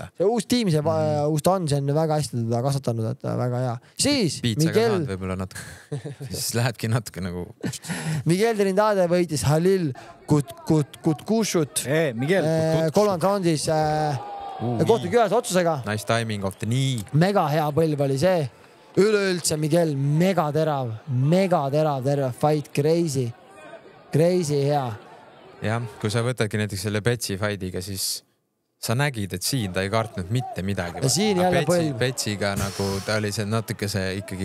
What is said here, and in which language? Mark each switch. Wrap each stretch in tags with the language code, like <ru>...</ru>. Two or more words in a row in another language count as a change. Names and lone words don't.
<et>See uus tiim, see uus ta on väga hästi teda kasvatanud, et väga hea. Siis Miguel... võib-olla natuke. Siis lähebki natuke nagu... Miguel Trindade võitis Halil Kutkushut. Kolmand raundis kohtulik ühes otsusega.</et> <en>Nice timing of the knee.</en> <et>Mega hea põlv oli see. Üleüldse Miguel mega terav fight, crazy hea. Jah, kui sa võtadki näiteks selle Betsi fightiga, siis sa nägid, et siin ta ei kartnud mitte midagi. Ja siin jälle põlv. Betsiga nagu ta oli see natuke see ikkagi...</et>